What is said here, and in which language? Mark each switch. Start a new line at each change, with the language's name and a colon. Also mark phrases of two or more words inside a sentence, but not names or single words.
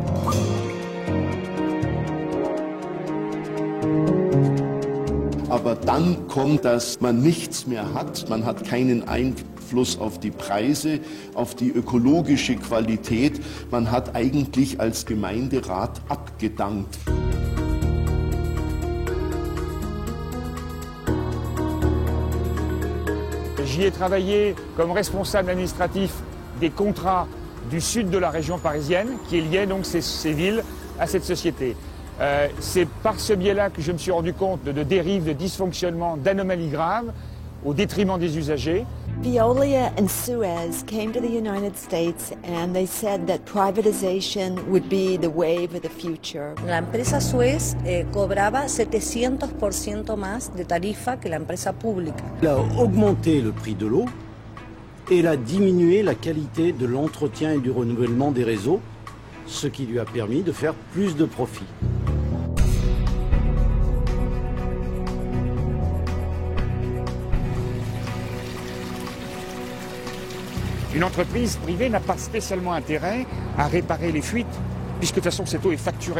German: Aber dann kommt, dass man nichts mehr hat, man hat keinen Einfluss auf die Preise, auf die ökologische Qualität, man hat eigentlich als Gemeinderat abgedankt.
French: J'y ai travaillé comme responsable administratif des contrats du sud de la région parisienne, qui liait donc ces villes à cette société. C'est par ce biais-là que je me suis rendu compte de dérives, de dysfonctionnements, d'anomalies graves, au détriment des usagers.
English: Veolia and Suez came to the United States and they said that privatization would be the wave of the future.
Spanish: La empresa Suez cobraba 700% más de tarifa que la empresa pública.
French: Elle a augmenté le prix de l'eau et elle a diminué la qualité de l'entretien et du renouvellement des réseaux, ce qui lui a permis de faire plus de profit. Une entreprise privée n'a pas spécialement intérêt à réparer les fuites, puisque de toute façon cette eau est facturée.